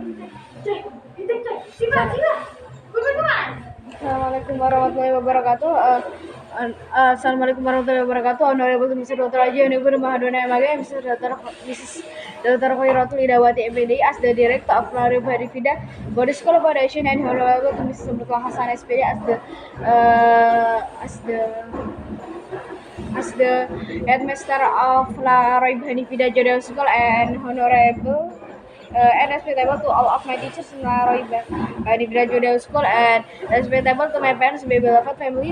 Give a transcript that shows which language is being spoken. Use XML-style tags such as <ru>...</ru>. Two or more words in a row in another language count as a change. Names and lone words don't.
<ar>السلام عليكم ورحمة الله وبركاته. السلام عليكم ورحمة الله وبركاته.</ar> <en>Honorable Mr. Dr. Raja Unibur Mahadona Maga, Mrs. Dr. Khairatul Idawati MPD as the Director of Lari Barifida, Body School Foundation, and Honorable Mrs. Murtala Hasan SPD as the headmaster of La Roy Fida Jodel School, and honorable and respectable to all of my teachers in La Roy Fida Jodel School, and respectable to my parents, my beloved family.</en>